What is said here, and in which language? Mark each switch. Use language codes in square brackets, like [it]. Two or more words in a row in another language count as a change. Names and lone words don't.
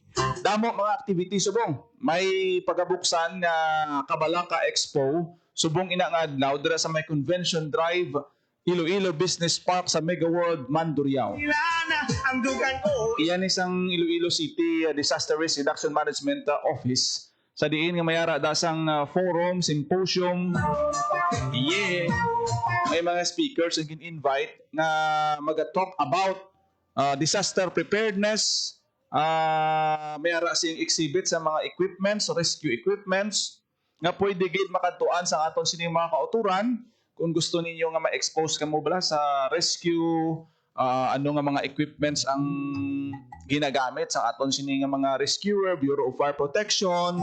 [hil] Damo mga activities subong. May pagabuksan nga Kabalaka Expo subong ina nga adlaw dira sa may Convention Drive Iloilo Business Park sa Mega World Mandurriao. Sila na ang dugan ko. Iyan isang Iloilo City Disaster Risk Reduction Management Office sa diin nga mayara dasang forum, symposium. [en] Yeah. [hil] May mga speakers ang invite na [en] mag-talk about disaster preparedness. [hil] Mayara sing exhibit sa mga equipments, [en] rescue equipments [hil] nga pwede gid makadtuan sa aton sining mga kauturan kung gusto ninyo nga ma-expose ka mo bala sa rescue, ano nga mga equipments ang ginagamit sa aton sini nga mga rescuer, Bureau of Fire Protection.